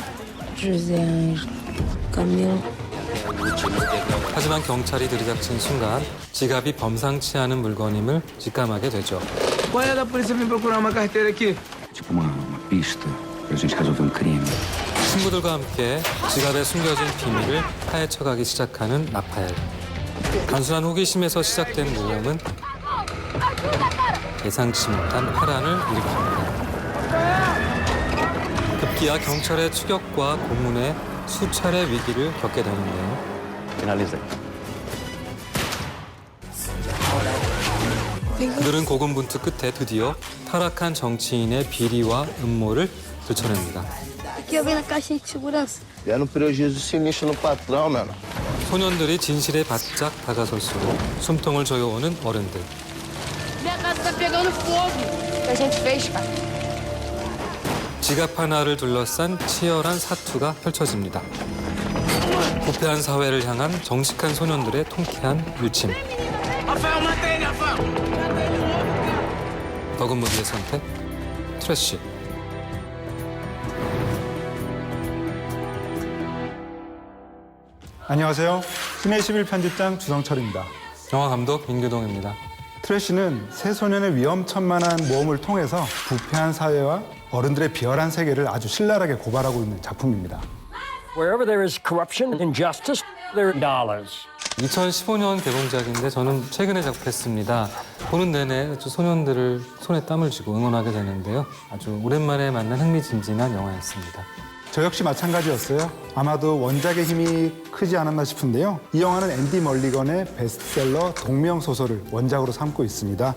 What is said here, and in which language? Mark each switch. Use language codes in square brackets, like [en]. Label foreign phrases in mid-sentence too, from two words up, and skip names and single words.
[ko] 하지만 경찰이 들이닥친 순간 지갑이 범상치 않은 물건임을 직감하게 되죠. [pt] Qual é da polícia vir procurar uma carteira aqui? Tipo uma pista pra gente resolver crime. [ko] 친구들과 함께 지갑에 숨겨진 비밀을 파헤쳐가기 시작하는 나파엘. 단순한 호기심에서 시작된 모험은 예상치 못한 파란을 일으킵니다. 급기야 경찰의 추격과 고문에 수차례 위기를 겪게 되는데요. 그들은 고군분투 끝에 드디어 타락한 정치인의 비리와 음모를 들춰냅니다. [pt] Aqui eu venho na caixinha de segurança. Dando prejuízo sinistro no patrão, mano. [ko] 소년들이 진실에 바짝 다가설수록 숨통을 조여오는 어른들. [pt] Minha casa tá pegando fogo. O que a gente fez, cara? [ko] 지갑 하나를 둘러싼 치열한 사투가 펼쳐집니다. 부패한 사회를 향한 정직한 소년들의 통쾌한 일침. 더금무디의 선택, 트래쉬. 안녕하세요. 신의 11 편집장 주성철입니다. 영화 감독 민규동입니다. 트래쉬는 세 소년의 위험천만한 모험을 통해서 부패한 사회와 어른들의 비열한 세계를 아주 신랄하게 고발하고 있는 작품입니다. [en] Wherever there is corruption and injustice, there are dollars. [ko] 2015년 개봉작인데 저는 최근에 작업했습니다. 보는 내내 아주 소년들을 손에 땀을 쥐고 응원하게 되는데요. 아주 오랜만에 만난 흥미진진한 영화였습니다. 저 역시 마찬가지였어요. 아마도 원작의 힘이 크지 않았나 싶은데요. 이 영화는 앤디 멀리건의 베스트셀러 동명소설을 원작으로 삼고 있습니다.